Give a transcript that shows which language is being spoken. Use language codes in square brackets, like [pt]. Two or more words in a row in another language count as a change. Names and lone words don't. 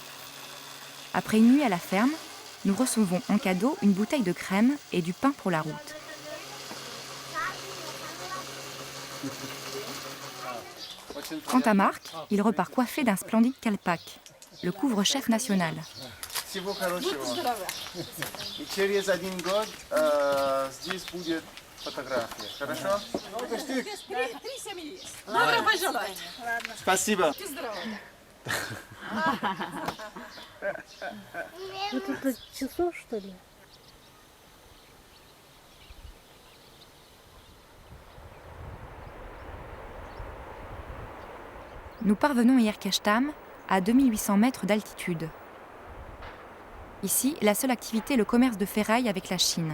[fr] Après une nuit à la ferme, nous recevons en cadeau une bouteille de crème et du pain pour la route. Quant à Marc, il repart coiffé d'un splendide calpac, le couvre-chef national. [ru] Всего хорошего. И через 1 год здесь будет фотография. Хорошо? Спасибо. Это часов, что ли? [fr] Nous parvenons à Erkashtam, à 2800 mètres d'altitude. Ici, la seule activité est le commerce de ferraille avec la Chine.